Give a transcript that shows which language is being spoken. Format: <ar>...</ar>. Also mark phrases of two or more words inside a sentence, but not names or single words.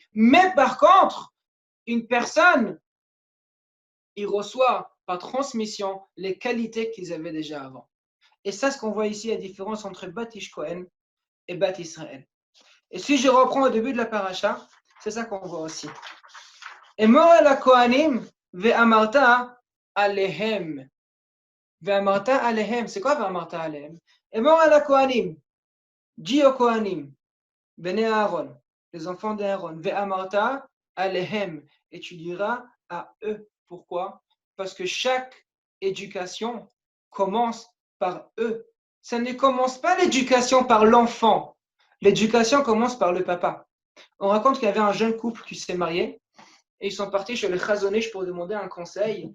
<fr>Mais par contre, une personne, il reçoit par transmission les qualités qu'ils avaient déjà avant. Et ça, ce qu'on voit ici, la différence entre</fr> <he>בת איש כהן</he> <fr>et</fr> <he>בת ישראל.</he> <fr>Et si je reprends au début de la paracha, c'est ça qu'on voit aussi.</fr> <he>אמור אל הכהנים ואמרת אליהם. ואמרת אליהם.</he> <fr>C'est quoi</fr> <he>ואמרת אליהם? אמור אל הכהנים.</he> <fr>Dis aux Kohanim.</fr> <he>בני אהרון.</he> <fr>Les enfants d'Aaron.</fr> <he>ואמרת אליהם.</he> <fr>Et tu diras à eux. Pourquoi? Parce que chaque éducation commence par eux. Ça ne commence pas l'éducation par l'enfant. L'éducation commence par le papa. On raconte qu'il y avait un jeune couple qui s'est marié. Et ils sont partis chez le Chazon Ish pour demander un conseil.</fr>